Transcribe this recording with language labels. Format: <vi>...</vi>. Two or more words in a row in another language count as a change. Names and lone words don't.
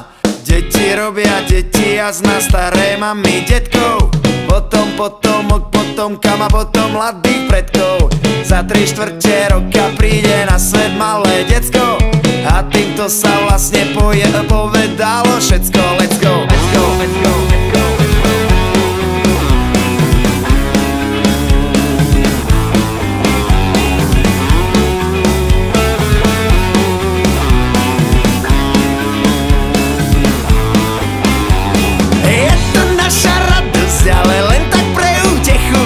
<sk>Deti robia deti a zná staré mami detkov. Potom potomok potomkam a potom mladých predkov. Za 3/4 roka príde na svet malé decko. A týmto sa vlastne povedalo všetko.</sk> <en>Let's go, let's go, let's go, let's go.</en> <sk>Je to naša radosť, ale len tak pre útechu.</sk>